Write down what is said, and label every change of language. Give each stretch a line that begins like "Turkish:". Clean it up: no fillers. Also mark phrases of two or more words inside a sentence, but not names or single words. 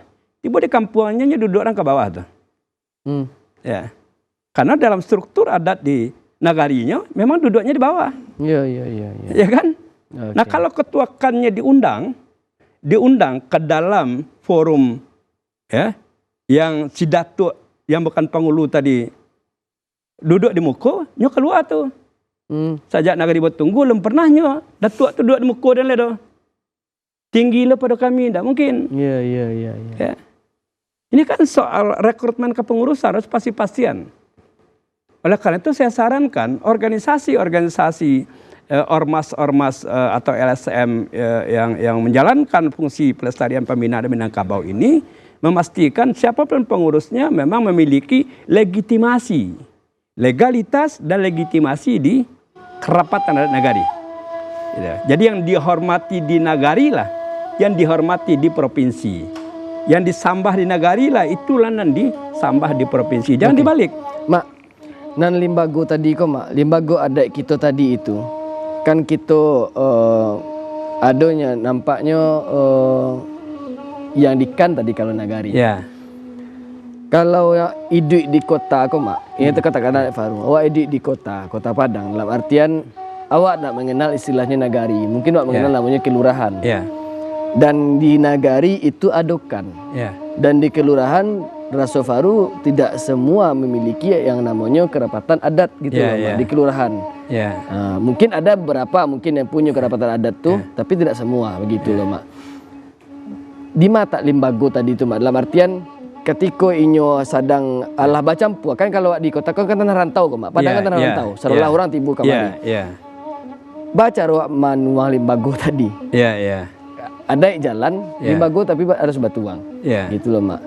Indonesian: Tiba di kampungnya duduk orang ke bawah tuh. Ya, karena dalam struktur adat di nagarinya memang duduknya di bawah. Iya. Ya kan? Okay. Nah kalau ketuakannya diundang ke dalam forum ya, yang si datuk yang bukan pengulu tadi duduk di muka,
Minangkabau: nyo keluar tuh. Sajak nagari bertunggu, belum pernahnya datuk tu duduk di muka dan ledo.
Indonesian: Tinggi lah pada kami, tidak mungkin. Iya. Ya. Ini kan soal rekrutmen kepengurusan harus pasti-pastian. Oleh karena itu saya sarankan organisasi-organisasi ormas-ormas atau LSM yang menjalankan fungsi pelestarian pembinaan Minangkabau ini memastikan siapapun pengurusnya memang memiliki legitimasi, legalitas dan legitimasi di kerapatan adat nagari. Jadi yang dihormati di nagari lah, yang dihormati di provinsi.
Minangkabau: Yang disambah di nagari lah, itulah yang disambah di provinsi.
Indonesian: Jangan dibalik.
Minangkabau: Mak, nan limbago tadi kok mak, limbago adat kita tadi itu kan kita adonya nampaknya yang dikan tadi kalau nagari.
Indonesian: Ya.
Minangkabau: Kalau hidup di kota kok mak, ini katakan Faru, awak hidup di kota Padang. Dalam artian awak nak mengenal istilahnya nagari, mungkin awak mengenal namanya kelurahan.
Indonesian: Ya.
Minangkabau: Dan di nagari itu adokan.
Indonesian: Ya. Dan di kelurahan Raso Faru tidak semua memiliki yang namanya kerapatan adat gitu loh, Mak, di kelurahan. Ya. Mungkin ada beberapa mungkin yang punya kerapatan adat tuh, tapi tidak semua begitu loh, Mak.
Minangkabau: Di mata limbago tadi itu, Mak, dalam artian ketika inyo sadang alah bacampu kan kalau di kota kan tanah rantau kok, Mak. Padang kan tanah rantau. Seolah orang tibu kamari. Baca ruang manual limbago tadi. Ada jalan limbago tapi harus batuang.
Indonesian: Gitu loh, Mak.